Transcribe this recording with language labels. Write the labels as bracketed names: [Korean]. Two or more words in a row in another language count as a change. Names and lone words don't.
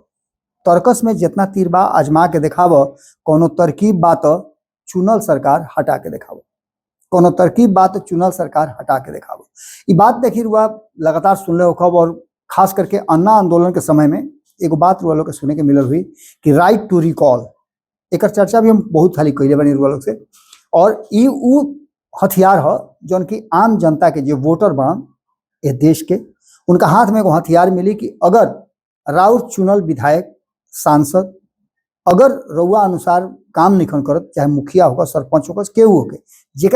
[Bhojpuri] तर्कस में जितना तीर बा आजमा के देखाव, कोनो तरकीब बा तो चुनल सरकार हटा के देखाव। कोनो तरकीब बा तो चुनल सरकार हटा के देखाव। ये बात देखी रुआ लगातार सुन ले होखब और खास करके अन्ना आंदोलन के समय में एक बात रुआ लोग के सुने के मिलल हुई कि [English] right to recall. [Bhojpuri] एक चर्चा भी हम बहुत खाली कैले बनी रुआ लोग से और ई उ हथियार है जौन की आम जनता के जो वोटर बनन ये देश के उनका हाथ में एगो हथियार मिली कि अगर राउर चुनल विधायक सांसद अगर रउआ अनुसार काम निखन करत, चाहे मुखिया होगा सरपंच होगा केहू होके जेकरा